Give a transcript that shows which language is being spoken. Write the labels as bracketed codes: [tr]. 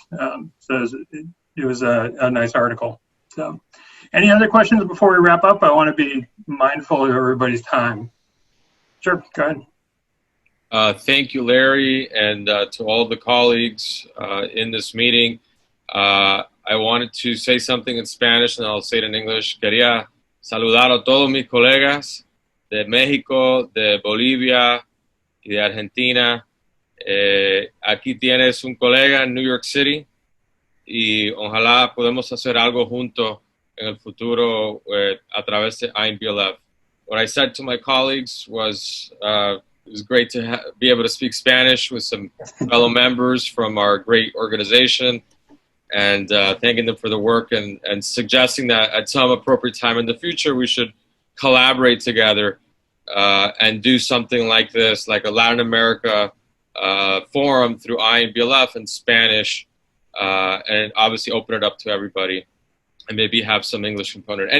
[en] So it was a nice article. So, any other questions before we wrap up? I want to be mindful of everybody's time. Sure, go ahead. Thank you, Larry, and to all the colleagues in this meeting. I wanted to say something in Spanish, and I'll say it in English. [es] Quería saludar a todos mis colegas de México, de Bolivia y de Argentina. Aquí tienes un colega en New York City y ojalá podamos hacer algo junto en el futuro a través de INBLF. [en] What I said to my colleagues was it was great to be able to speak Spanish with some fellow members from our great organization, and thanking them for the work and suggesting that at some appropriate time in the future we should collaborate together and do something like this, like a Latin America forum through INBLF in Spanish, and obviously open it up to everybody and maybe have some English component.